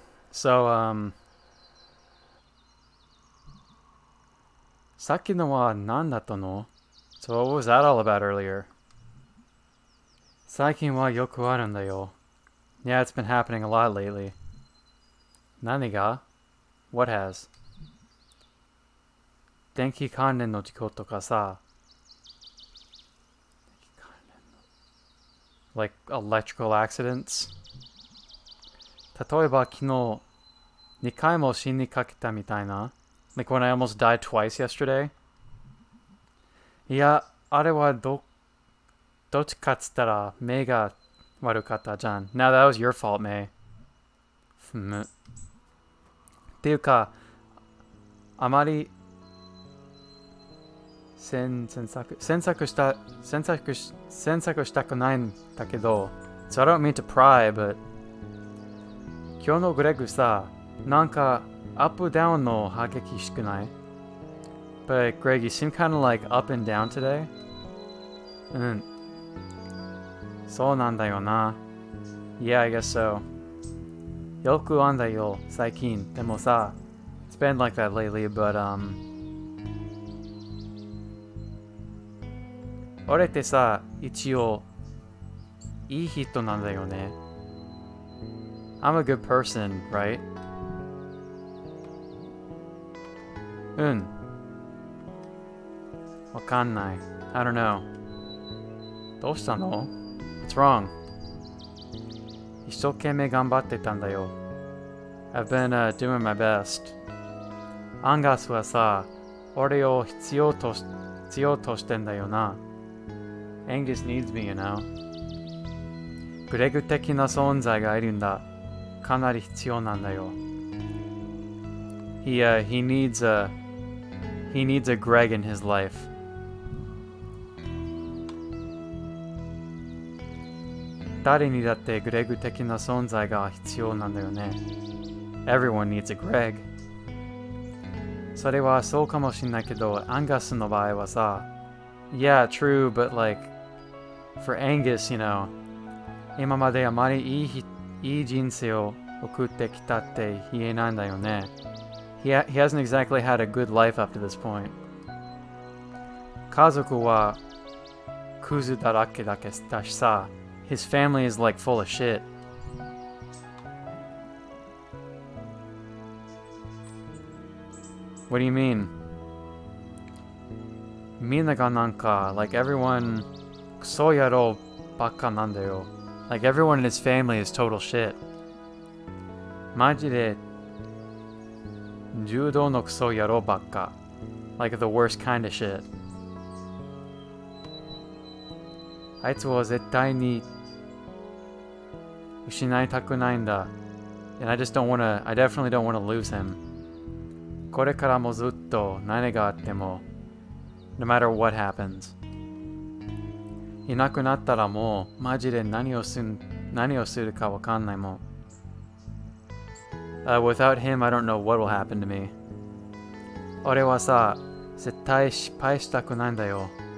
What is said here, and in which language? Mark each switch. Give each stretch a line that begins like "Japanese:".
Japanese: So, さっきのは何だったの?
English: So what was that all about earlier?
Japanese: 最近はよくあるんだよ.
English: Yeah, it's been happening a lot lately.
Japanese: 何が?
English: What has?
Japanese: 電気関連の事故とかさ.
English: Like electrical accidents?
Japanese: 例えば昨日2回も死にかけたみたいな?
English: Like when I almost died twice yesterday?
Japanese: いや、あれはどっちかっつったら目が悪かったじゃん.
English: Now that was your fault, May.
Japanese: っていうか、あまり詮索したくないんだけど.
English: So I don't mean to pry, but
Japanese: 今日のグレッグさ、なんかアップダウンの激しくない?
English: But Greg, you seem kind of like up and down today.
Japanese: うん。そうなんだよな.
English: Yeah, I guess so.
Japanese: よくあんだよ、最近。でもさ、
English: it's been like that lately, but
Japanese: 俺ってさ、一応、いい人なんだよね。
English: I'm a good person, right?
Japanese: うん。わかんない。
English: I don't know.
Japanese: どうしたの？
English: What's wrong?
Japanese: 一生懸命頑張ってたんだよ。
English: I've been doing my best.
Japanese: アンガスはさ、俺を必要としてんだよな。
English: Angus needs me, you know.
Japanese: グレグ的な存在がいるんだ。かなり必要なんだよ。
English: He needs a Greg in his life.
Japanese: 誰にだってグレグ的な存在が必要なんだよね。
English: Everyone needs a Greg.
Japanese: それはそうかもしんないけど、アンガスの場合はさ、
English: Yeah, true, but like, for Angus, you know,
Japanese: 今まであまりいい人生を送ってきたって言えないんだよね。
English: He hasn't exactly had a good life up to this point.
Japanese: 家族はクズだらけだしさ、
English: His family is like full of shit. What do you mean?
Japanese: みんながなんか、
English: like everyone,
Japanese: クソ野郎ばっかなんだよ。
English: Like everyone in his family is total shit.
Japanese: マジで柔道のクソ野郎ばっか。
English: Like the worst kind of shit.
Japanese: あいつは絶対に失いたくないんだ。
English: And I definitely don't want to lose him.
Japanese: これからもずっと何があっても
English: No matter what happens.
Japanese: いなくなったらもうマジで何をするかわかんないもん。
English: Without him, I don't know what will happen to me.
Japanese: 俺はさ、絶対失敗したくないんだよ。